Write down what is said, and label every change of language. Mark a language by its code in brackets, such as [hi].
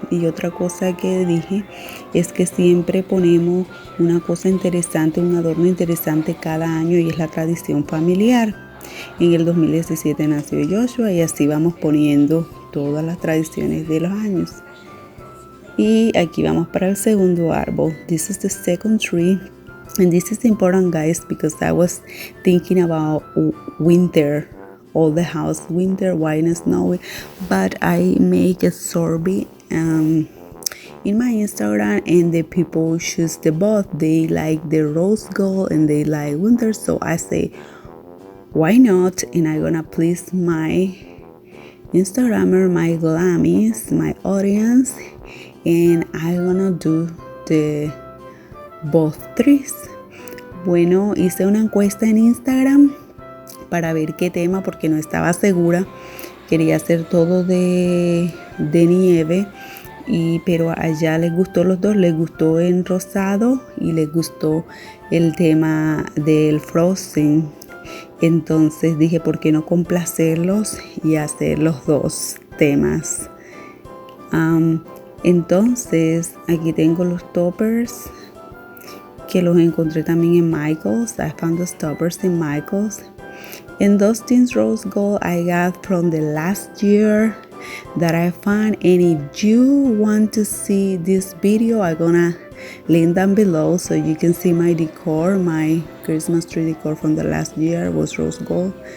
[es] Y otra cosa que dije es que siempre ponemos una cosa interesante, un adorno interesante cada año, y es la tradición familiar. En el 2017 nació Joshua y así vamos poniendo todas las tradiciones de los años. Y aquí vamos para el segundo árbol. [en] This is the second tree. And this is important, guys, because I was thinking about winter. All the house winter, white and snowy. But I make a survey in my Instagram, and the people choose the both. They like the rose gold and they like winter. So I say, why not? And I'm gonna please my Instagrammer, my Glammies, my audience, and I'm gonna do the both trees. [es] Bueno, hice una encuesta en Instagram para ver qué tema, porque no estaba segura. Quería hacer todo de nieve, pero allá les gustó los dos. Les gustó en rosado y les gustó el tema del frosting. Entonces dije, ¿por qué no complacerlos y hacer los dos temas? Entonces aquí tengo los toppers que los encontré también en Michael's. [en] I found the toppers in Michael's. And those things rose gold I got from the last year that I found. And if you want to see this video, I'm gonna link down below so you can see my decor. My Christmas tree decor from the last year was rose gold.